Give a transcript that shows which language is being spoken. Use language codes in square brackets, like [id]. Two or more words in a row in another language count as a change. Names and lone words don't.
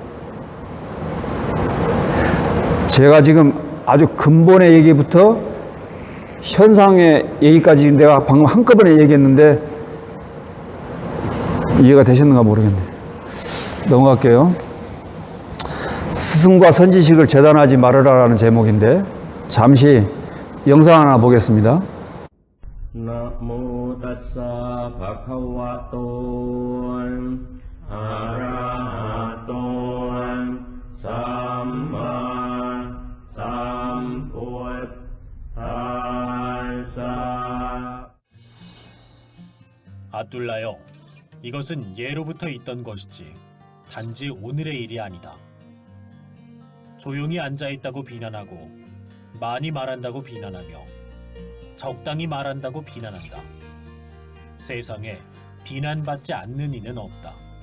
[ko] 제가 지금 아주 근본의 얘기부터 현상의 얘기까지 내가 방금 한꺼번에 얘기했는데 이해가 되셨는가 모르겠네. 넘어갈게요. 스승과 선지식을 재단하지 말으라라는 제목인데 잠시 영상 하나 보겠습니다. [pi] 나모ตัสสะ ภะคะวะโต 아라하토 삼마 삼พุทธัสสะ. [ko] 아둘라여, 이것은 예로부터 있던 것이지 단지 오늘의 일이 아니다. 조용히 앉아있다고 비난하고 많이 말한다고 비난하며 적당히 말한다고 비난한다. 세상에 비난받지 않는 이는 없다.